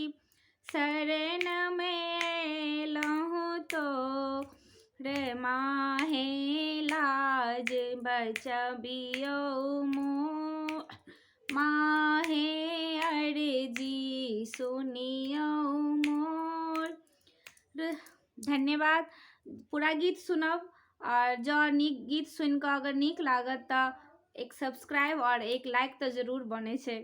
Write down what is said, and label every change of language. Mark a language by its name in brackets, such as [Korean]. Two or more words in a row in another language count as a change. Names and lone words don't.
[Maithili] शरण में लहूं तो रे माहे, लाज बचबियौ मोर। माहे अर्जी सुनियो मोर। धन्यवाद। पूरा गीत सुनब, और जो नीक गीत सुन कऽ अगर नीक लागत तऽ एक सब्सक्राइब और एक लाइक तऽ जरूर बनै छै।